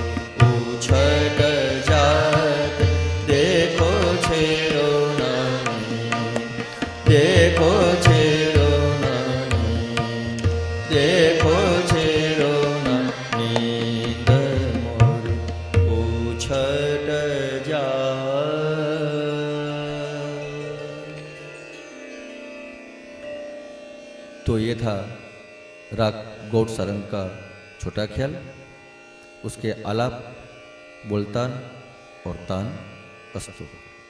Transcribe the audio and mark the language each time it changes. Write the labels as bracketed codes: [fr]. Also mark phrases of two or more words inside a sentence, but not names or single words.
[bra] उछट जात देखो छेड़ो न नींद देखो छेड़ो न नींद देखो छेड़ो न नींद मोरी उछट जात। [hi] तो ये था राग गौड़ सारंग का छोटा ख्याल, उसके आलाप, बोलतान और तान अस्तु।